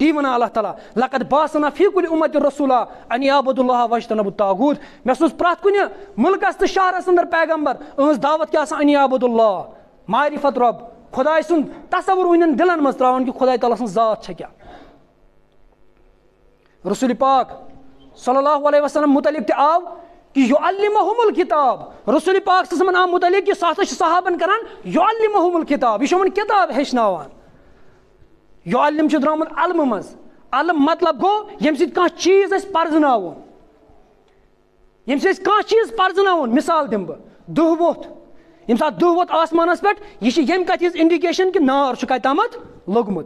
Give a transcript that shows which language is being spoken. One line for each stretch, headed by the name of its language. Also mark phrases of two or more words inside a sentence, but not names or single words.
Kashmiri: تی ونان اللہ تعالیٰ
Arabic: لقد باسنا فی کل امت رسولا ان یعبدوا اللہ واجتنبوا الطاغوت
Kashmiri: مےٚ سوٗز پرٛٮ۪تھ کُنہِ مُلکس تہٕ شہرس انٛدر پیغمبر أہٕنٛز دعوت کیٛاہ آسان
Arabic: ان یعبدوا اللہ
Kashmiri: معرفت رۄب خۄداے سُنٛد تصور وٕنٮ۪ن دِلن منٛز ترٛاوان کہِ خۄداے تعالیٰ سٕنٛز ذات چھےٚ کیٛاہ. رسول پاک
Arabic: صلی اللہ علیہ وسلم
Kashmiri: متعلق تہِ آو کہ
Arabic: یعلمہم الکتاب
Kashmiri: رسول پاک
Arabic: صلی اللہ علیہ وسلم
Kashmiri: آو متعلق کہ سُہ ہسا چھُ صحابن کران
Arabic: یعلمہم الکتاب
Kashmiri: یہِ چھُ یِمن کِتاب ہیٚچھناوان. یعلم چھُ درٛامُت علمہٕ منٛز علم مطلب گوٚو ییٚمہِ سۭتۍ کانٛہہ چیٖز أسۍ پرزناوُن ییٚمہِ سۭتۍ أسۍ کانٛہہ چیٖز پرزناوُن. مثال دِمہٕ بہٕ دُہ ووٚتھ ییٚمہِ ساتہٕ دُہ ووٚتھ آسمانس پٮ۪ٹھ یہِ چھِ ییٚمہِ کتھِ ہِنٛز انڈِکیشن کہِ نار چھُ کتہِ تامتھ لوٚگمُت.